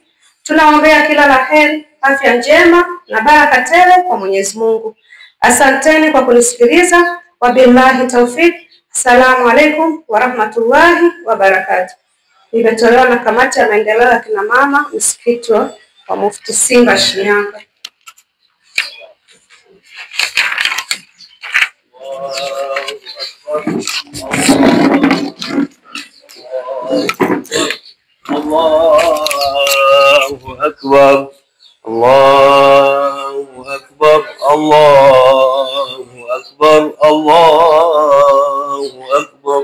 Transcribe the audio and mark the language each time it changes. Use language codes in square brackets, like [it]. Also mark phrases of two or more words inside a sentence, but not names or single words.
[sw] Tunaombea kila la heri, afya njema na baraka tele kwa Mwenyezi Mungu. Asanteni kwa kunisikiliza. [ar] وبالله التوفيق. السلام عليكم ورحمة الله وبركاته. [sw] Imetolewa na kamati ya maendeleo ya kina mama msikiti wa Mufti Simba Shinyanga. [ar] الله أكبر، الله أكبر، الله أكبر، الله أكبر.